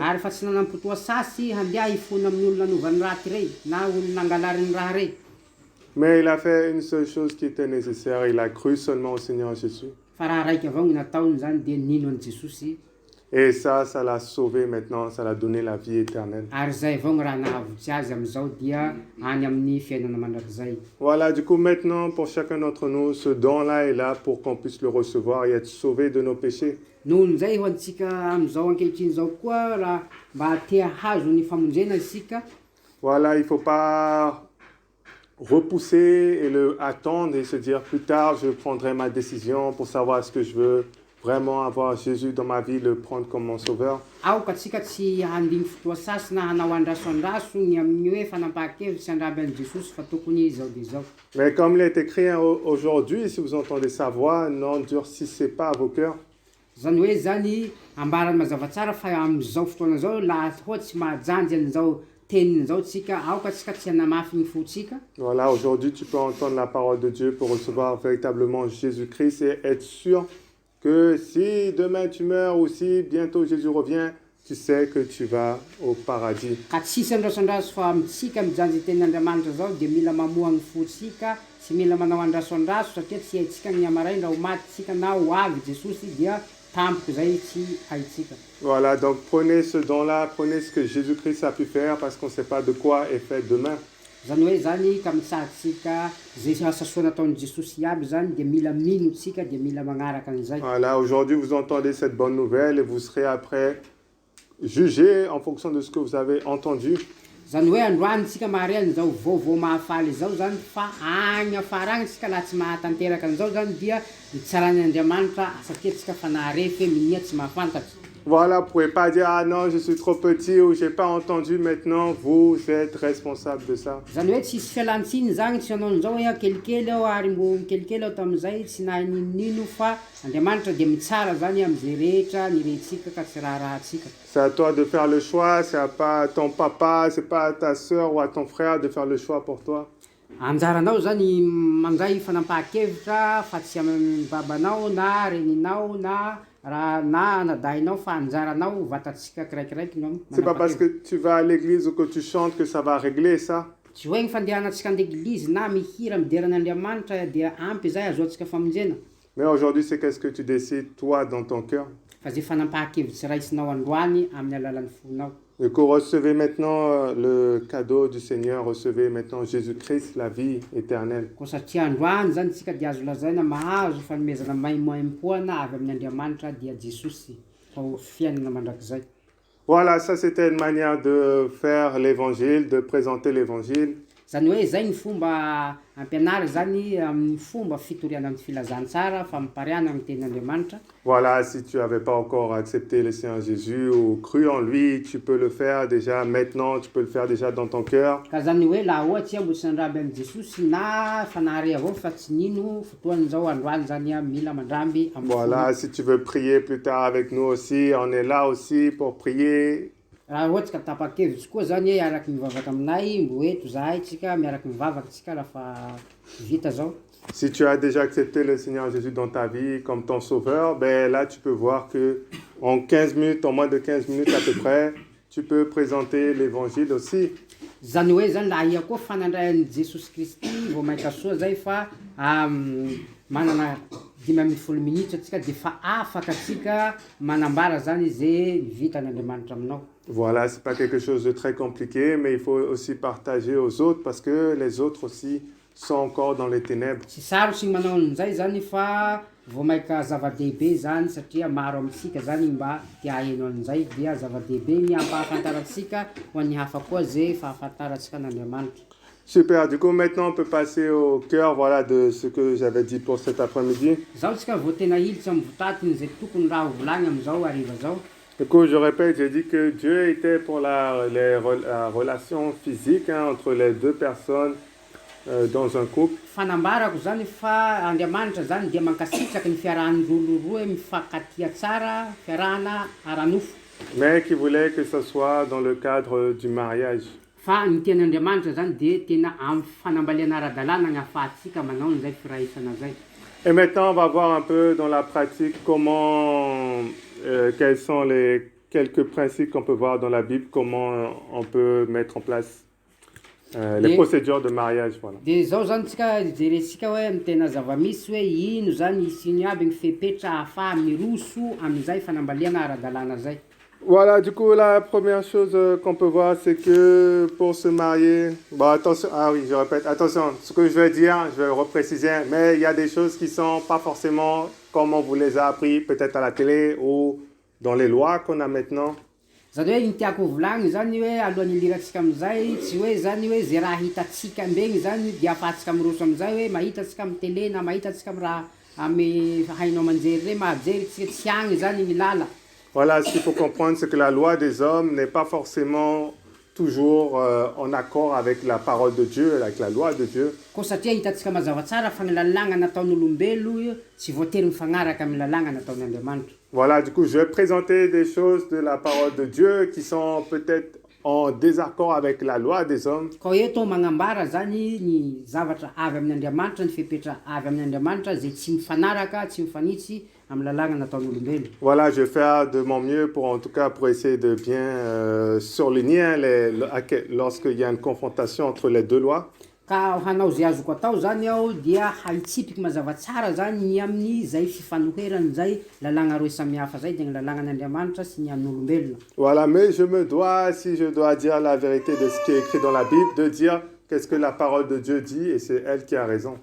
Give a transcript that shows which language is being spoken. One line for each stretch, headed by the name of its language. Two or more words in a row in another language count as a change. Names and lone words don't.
Malagasy: Ary fa tsy nanam-potoa sasy handeha hifona amin'ny olona nanovany raty rey na olona nangalariny raha rey.
French: Mais il a fait une seule chose qui était nécessaire, il a cru seulement au Seigneur Jésus.
Malagasy: Fa raha raiky avao ny nataony zany dia nino an'i Jesosy.
French: Et ça l'a sauvé maintenant, ça l'a donné la vie éternelle.
Malagasy: Ary zay avao ny raha nahavotsy azy amin'izao dia any amin'ny fiainana mandrakizay.
French: Voilà, du coup maintenant pour chacun d'entre nous, ce don-là est là pour qu'on puisse le recevoir et être sauvé de nos péchés.
Malagasy: Noho an'izay ho antsika amin'izao ankehitriny zao koa raha mba te hahazo ny famonjena isika.
French: Voilà, il ne faut pas repousser et le attendre et se dire plus tard je prendrai ma décision pour savoir ce que je veux vraiment avoir Jésus dans ma vie, le prendre comme mon sauveur.
Malagasy: Aoka tsika tsy handiny fotoa sasy na hanao andrasoandraso ny amin'ny hoe fanampahan-kevitsy handraby an'i Jesosy fa tokony izao dia izao.
French: Mais comme il est écrit aujourd'hui, si vous entendez sa voix, n'endurcissez pas vos cœurs.
Malagasy: Zany hoe zany ambarany mazava tsara fa amin'izao fotoana zao laha ohatsy mahajanjy an'izao tenin'izao tsika aoka tsika tsy hanamafy ny fotsika.
French: Voilà, aujourd'hui tu peux entendre la parole de Dieu pour recevoir véritablement Jésus-Christ et être sûr que si demain tu meurs ou si bientôt Jésus revient, tu sais que tu vas au paradis.
Malagasy: Ka tsisy andrasoandraso fa amitsika mijanjy tenin'Andriamanitra zao dia mila mamoha ny fotsika, tsy mila manao andrasoandraso satria tsy haitsika ny amaray raha ho maty tsika na ho avy Jesosy dia tampoka zay tsy haitsika.
French: Voilà, donc prenez ce don-là, prenez ce que Jésus-Christ a pu faire parce qu'on ne sait pas de quoi est fait demain.
Malagasy: Zany hoe zany ka mitsahatsika zay asa soa nataon'i Jesosy aby zany dia mila mino tsika dia mila magnaraka an'izay.
French: Voilà, aujourd'hui vous entendez cette bonne nouvelle et vous serez après jugé en fonction de ce que vous avez entendu.
Malagasy: Zany hoe androany tsika mahare an'izao vaovao mahafaly izao zany fa agny afara agny tsika laha tsy mahatanteraka an'izao zany dia itsarany Andriamanitra satria tsika fa naharefy hoe minia tsy mahafantatry.
French: Voilà, vous ne pouvez pas dire ah non, je suis trop petit ou j'ai pas entendu maintenant, vous êtes responsable de ça.
Malagasy: Zany hoe tsisy fialantsiny zany tsy hanao an'izao hoe kelikely aho ary mbo kelikely aho tamin'izay tsy naninino fa Andriamanitra dia mitsara zany amin'izay rehetra nirentsika ka tsy raharahantsika.
French: C'est à toi de faire le choix, c'est pas à ton papa, c'est pas à ta sœur ou à ton frère de faire le choix pour toi.
Malagasy: Anjaranao zany mandray fanampahan-kevitra fa tsy amin'ny babanao na reninao na raha na nadahinao fa anjaranao vatantsika kiraikiraiky no.
French: C'est pas parce que tu vas à l'église ou que tu chantes que ça va régler ça.
Malagasy: Tsy hoe ny fandehanantsika an-deglizy na mihira mideran'Andriamanitra dia ampy zay azoantsika famonjena.
French: Mais aujourd'hui, c'est qu'est-ce que tu décides toi dans ton cœur.
Malagasy: Fa zay fanampahan-kevitsy raisinao androany amin'ny alalan'ny fonao.
French: Du coup, recevez maintenant le cadeau du Seigneur, recevez maintenant Jésus-Christ, la vie éternelle.
Malagasy: Ko satria androany zany tsika dia azo lazaina mahazo fanomezana maimpoana avy amin'ny Andriamanitra dia Jesosy ho fiainana mandrakizay.
French: Voilà, ça c'était une manière de faire l'évangile, de présenter l'évangile.
Malagasy: Zany hoe zay ny fomba ampianary zany amin'ny fomba fitoriana amin'ny filazantsara fampariana amin'ny tenin'Andriamanitra.
French: Voilà, si tu n'avais pas encore accepté le Seigneur Jésus ou cru en lui, tu peux le faire déjà maintenant, tu peux le faire déjà dans ton cœur.
Malagasy: Ka zany hoe laha ohatsy mbo tsy nandraby an'i Jesosy na fanahare avao fa tsy nino fotoan'izao androany zany mila mandramby amin'ny.
French: Voilà, si tu veux prier plus tard avec nous aussi, on est là aussi pour prier.
Malagasy: Raha ohatsy ka tapa-kevitsy koa zany hoe araky mivavaka aminay mbo eto zahay tsika miaraky mivavaka tsika raha vita zao.
French: Si tu as déjà accepté le Seigneur Jésus dans ta vie comme ton sauveur, ben là tu peux voir que en 15 minutes, en moins de 15 minutes à peu près, tu peux présenter l'évangile aussi.
Malagasy: Zany hoe zany laha ia koa fanandrayan'i Jesosy Kristy vao maika soa zay fa manana 10 minitra atsika dia fa afaka atsika manambara zany zay vitan'Andriamanitra aminao.
French: Voilà, c'est pas quelque chose de très compliqué, mais il faut aussi partager aux autres parce que les autres aussi sont encore dans les ténèbres.
Malagasy: Tsy sarotsy ny manao an'izay zany fa vao maika zava-dehibe zany satria maro amintsika zany mba tia haino an'izay dia zava-dehibe ny ampahafantarantsika ho an'ny hafa koa zay fahafantarantsika an'Andriamanitra.
French: Super, du coup maintenant on peut passer au cœur voilà, de ce que j'avais dit pour cet après-midi.
Malagasy: Zao tsika vao tena hiditra amin'ny votatiny zay tokony raha hovolagny am'izao hariva zao.
French: Du coup, je répète, j'ai dit que Dieu était pour la relation physique entre les deux personnes dans un couple.
Malagasy: Fanambarako zany fa Andriamanitra zany dia mankasitraky ny fiarahan'olo roa mifankatia tsara, fiarahana ara-nofo.
French: Mais qui voulait que ce soit dans le cadre du mariage.
Malagasy: Fa ny tenin'Andriamanitra zany dia tena amin'ny fanambaliana ara-dalàna ny ahafahantsika manao an'izay firaisana zay.
French: Et maintenant, on va voir un peu dans la pratique comment, quels sont les quelques principes qu'on peut voir dans la Bible, comment on peut mettre en place les procédures de mariage. Voilà.
Malagasy: Dia zao zany tsika jerentsika hoe amin'ny tena zava-misy hoe ino zany isiny aby ny fepetra ahafaha miroso amin'izay fanambaliana ara-dalàna zay.
French: Voilà, du coup, la première chose qu'on peut voir, c'est que pour se marier, bon, attention, ah oui, je répète, attention, ce que je vais dire, je vais le repréciser, mais il y a des choses qui sont pas forcément comme on vous les a appris, peut-être à la télé ou dans les lois qu'on a maintenant.
Malagasy: Zany hoe ny tiako volagny zany hoe alohan'ny iliratsika amizay tsy hoe zany hoe zay raha hitatsika mbegny zany dia ahafahantsika miroso amizay hoe mahitatsika amin'ny télé na mahitatsika amin'ny raha amy hainao manjery re mahajery tsika tsy agny zany ny lala.
French: Voilà, ce qu'il faut comprendre, c'est que la loi des hommes n'est pas forcément toujours en accord avec la parole de Dieu, avec la loi de Dieu.
Malagasy: Ko satria hitatsika mazava tsara fa ny lalàna nataon'olombelo tsy voatery mifagnaraka amin'ny lalàna nataon'Andriamanitra.
French: Voilà, du coup, je vais présenter des choses de la parole de Dieu qui sont peut-être en désaccord avec la loi des hommes.
Malagasy: Ka eto magnambara zany ny zavatra avy amin'ny Andriamanitra, ny fepetra avy amin'ny Andriamanitra zay tsy mifanaraka, tsy mifanitsy amin'ny lalàna nataon'olombelo.
French: Voilà, je vais faire de mon mieux pour, en tout cas, pour essayer de bien surligner lorsqu'il y a une confrontation entre les deux lois.
Malagasy: Ka hanao zay azoko atao zany aho dia haitsipiky mazava tsara zany ny amin'ny zay fifanoherany zay lalàna roa samihafa zay dia ny lalànan'Andriamanitra sy ny an'olombelona.
French: Voilà, mais je me dois, si je dois dire la vérité de ce qui est écrit dans la Bible, de dire qu'est-ce que la parole de Dieu dit et c'est elle qui a raison.